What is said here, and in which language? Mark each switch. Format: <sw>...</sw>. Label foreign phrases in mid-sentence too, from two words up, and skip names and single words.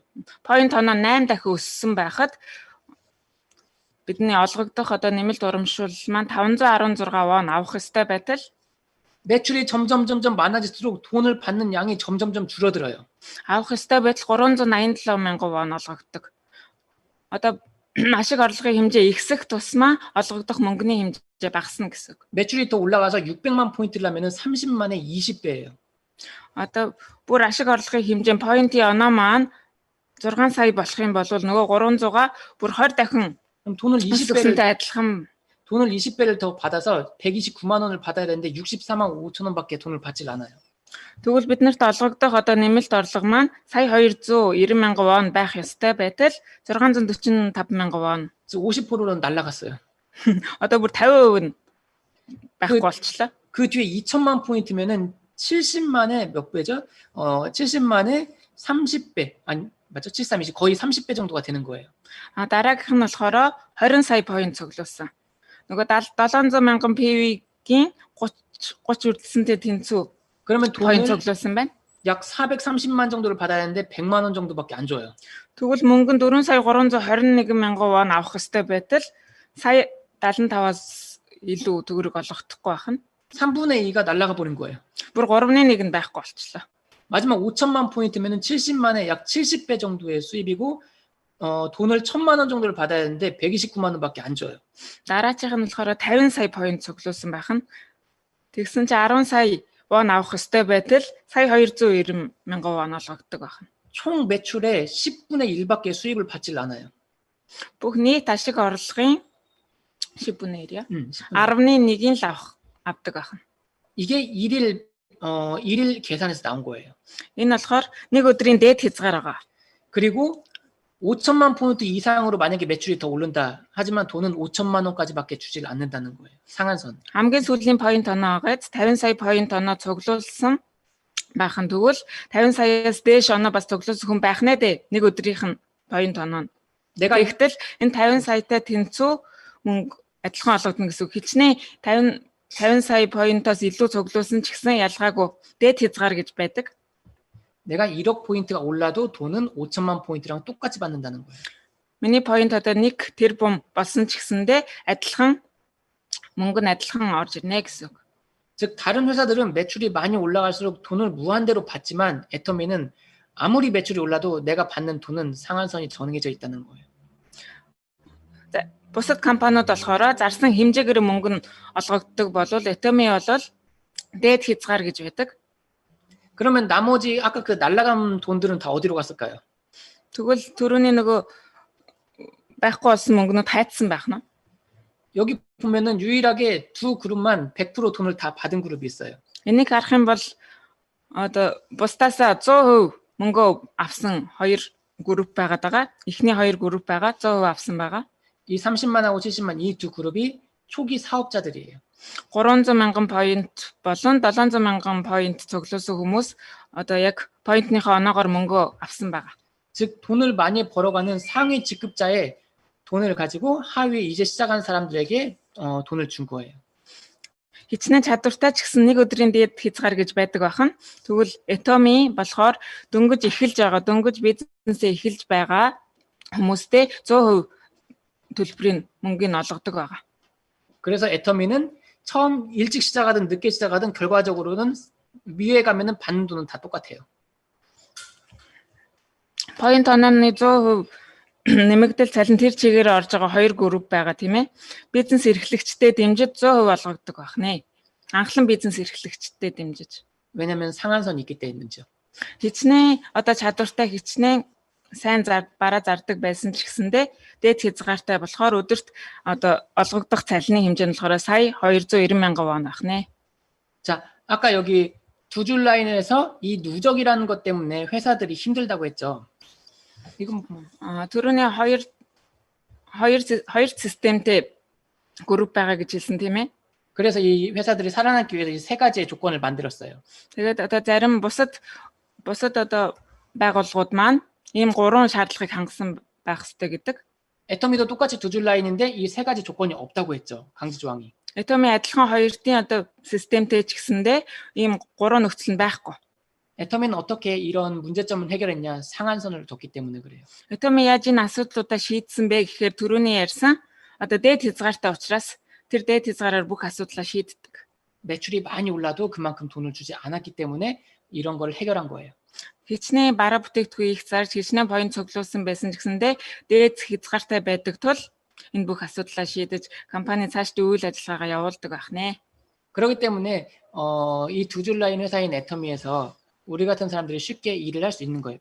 <mn>Point оноо 8 дахин өссөн байхад бидний олгогдох одоо нэмэлт урамшуул маань 516 won авах ёстой байтал</mn> <ko>매출이 점점 많아질수록 돈을 받는 양이 점점 줄어들어요.</ko> <mn>авах ёстой байтал 387 мянган won олгогддог. Одоо ашиг орлогын хэмжээ ихсэх тусмаа олгогдох мөнгөний хэмжээ багасна гэсэн үг.</mn> <ko>매출이 더 올라가서 600만 포인트를 하면은 30만에 20배예요.</ko> <mn>Одоо бүр ашиг орлогын хэмжээ point-ийн оноо маань 6 сая болох юм бол нөгөө 300-аа бүр 20 дахин</mn> <ko>그럼 돈을</ko> <mn>адилхан</mn> <ko>20배를 더 받아서 129만 원을 받아야 되는데 64만 5천 원밖에 돈을 받질 않아요.</ko> <mn>Тэгвэл биднэрт олгогдох одоо нэмэлт орлого маань сая 290,000 вон байх ёстой байтал 645,000 вон.</mn> <ko>즉 50%는 날라갔어요.</ko> <mn>Одоо бүр 50% нь байхгүй болчихлоо.</mn> <ko>그 뒤에 2천만 포인트면은 70만에 몇 배죠? 70만에 30배. 아니, 맞죠? 73이지. 거의 30배 정도가 되는 거예요.</ko> <mn>Дараагийнх нь болохоор 20 сая point цуглуулсан. Нөгөө 700,000 PV-гийн 30 үрдэлсэнтэй тэнцүү</mn> <ko>그러면 point 돈을</ko> <mn>цуглуулсан байна.</mn> <ko>약 430만 정도를 받아야 하는데 100만 원 정도밖에 안 줘요.</ko> <mn>Тэгвэл мөнгө нь 4 сая 321,000 вон авах ёстой байтал сая 75-аас илүү төгрөг олгохдохгүй байх нь</mn> <ko>3분의 2가 날아가 버린 거예요.</ko> <mn>бүр 3/1 нь байхгүй болчихлоо.</mn> <ko>마지막 5천만 포인트면은 70만에 약 70배 정도의 수입이고 돈을 1,000만 원 정도를 받아야 하는데 129만 원밖에 안 줘요.</ko> <mn>Дараачих нь болохоор 50 сая point цуглуулсан байх нь тэгсэн чи 10 сая вон авах ёстой байтал сая 290,000 вон олгогддог байх нь.</mn> <ko>총 매출의 10분의 1밖에 수입을 받질 않아요.</ko> <mn>Бүх нийт ашиг орлогын</mn> <ko>10분의 1이요. 10분의</ko> <mn>10/1-ийг л авдаг байх нь.</mn> <ko>이게 일일 계산에서 나온 거예요.</ko> <mn>Энэ болохоор нэг өдрийн дээд хязгаар байгаа.</mn> <ko>그리고 5천만 포인트 이상으로 만약에 매출이 더 오른다. 하지만 돈은 5천만 원까지밖에 주질 않는다는 거예요. 상한선.</ko> <mn>Хамгийн сүүлийн point оноо байгаад 50 сая point оноо цуглуулсан байх нь тэгвэл 50 саяас дээш оноо бас цуглуулсан хүн байх нэ дээ. Нэг өдрийнх нь point оноо.</mn> <ko>내가</ko> <mn>Тэгтэл энэ 50 саятай тэнцүү мөнгө адилхан олгодно гэсэн үг. Хичнээн 50 сая point-оос илүү цуглуулсан ч гэсэн ялгаагүй дээд хязгаар гэж байдаг.</mn> <ko>내가 1억 포인트가 올라도 돈은 5천만 포인트랑 똑같이 받는다는 거예요.</ko> <mn>Миний point одоо 1 тэрбум болсон ч гэсэндээ адилхан мөнгө нь адилхан орж ирнэ гэсэн үг.</mn> <ko>즉 다른 회사들은 매출이 많이 올라갈수록 돈을 무한대로 받지만 애터미는 아무리 매출이 올라도 내가 받는 돈은 상한선이 정해져 있다는 거예요.</ko> <mn>Бусад компаниуд болохоор зарсан хэмжээгээр мөнгө нь олгогддог болвол Atomy бол дээд хязгаар гэж байдаг.</mn> <ko>그러면 나머지 아까 그 날라간 돈들은 다 어디로 갔을까요?</ko> <mn>Тэгвэл түрүүний нөгөө байхгүй болсон мөнгнүүд хайцсан байх нь.</mn> <ko>여기 보면은 유일하게 두 그룹만 100% 돈을 다 받은 그룹이 있어요.</ko> <mn>Энийг харах юм бол одоо бусдаасаа 100% мөнгө авсан хоёр групп байгаад байгаа. Эхний хоёр групп байгаа 100% авсан байгаа.</mn> <ko>이 30만하고 70만 이 두 그룹이 초기 사업자들이에요.</ko> <mn>300,000 point болон 700,000 point цуглуулсан хүмүүс одоо яг point-ныхоо оноогоор мөнгө авсан байгаа.</mn> <ko>즉 돈을 많이 벌어가는 상위 직급자의 돈을 가지고 하위 이제 시작하는 사람들에게 돈을 준 거예요.</ko> <mn>Хичнээн чадвартай ч гэсэн нэг өдрийн дээд хязгаар гэж байдаг бахан. Тэгвэл Atomy болохоор дөнгөж эхэлж байгаа, дөнгөж бизнесээ эхэлж байгаа хүмүүстээ 100% төлбөрийн мөнгөний олгодог байгаа.</mn> <ko>그래서 애터미는 처음 일찍 시작하든 늦게 시작하든 결과적으로는 위에 가면은 받는 돈은 다 똑같아요.</ko> <mn>Point онооны 100% нэмэгдэл цалин тэр чигээр орж байгаа хоёр групп байгаа тийм ээ. Бизнес эрхлэгчтэй дэмжиж 100% олгогддог байх нэ. Анхлан бизнес эрхлэгчтэй дэмжиж.</mn> <ko>왜냐면 상한선이 있기 때문이죠.</ko> <mn>Хичнээн одоо чадвартай хичнээн сайн бараа зардаг байсан ч гэсэндээ дээд хязгаартай болохоор өдөрт одоо олгогдох цалины хэмжээ нь болохоор сая 290,000 вон байх нэ.</mn> <ko>자, 아까 여기 두 줄 라인에서 이 누적이라는 것 때문에 회사들이 힘들다고 했죠. 이건</ko> <mn>түрүүний хоёр системтэй групп байгаа гэж хэлсэн тийм ээ.</mn> <ko>그래서 이 회사들이 살아남기 위해서 이 세 가지의 조건을 만들었어요.</ko> <mn>Тэгээд одоо зарим бусад одоо байгууллагууд маань ийм гурван шаардлагыг хангасан байх ёстой гэдэг.</mn> <ko>애터미도 똑같이 두 줄 라인인데 이 세 가지 조건이 없다고 했죠. 강지 조항이.</ko> <mn>Atomy адилхан хоёрын одоо системтэй ч гэсэндээ ийм гурван нөхцөл нь байхгүй.</mn> <ko>애터미는 어떻게 이런 문제점을 해결했냐? 상한선을 뒀기 때문에 그래요.</ko> <mn>Atomy яаж энэ асуудлуудаа шийдсэн бэ гэхээр түрүүний ярьсан одоо дээд хязгаартай учраас тэр дээд хязгаараар бүх асуудлаа шийддэг.</mn> <ko>매출이 많이 올라도 그만큼 돈을 주지 않았기 때문에 이런 걸 해결한 거예요.</ko> <mn>Хичнээн бараа бүтээгдэхүүн их зарж хичнээн point цуглуулсан байсан ч гэсэндээ дээд хязгаартай байдаг тул энэ бүх асуудлаа шийдэж компани цаашдаа үйл ажиллагаагаа явуулдаг байх нэ.</mn> <ko>그렇기 때문에 이 두 줄 라인 회사인 애터미에서 우리 같은 사람들이 쉽게 일을 할 수 있는 거예요.</ko>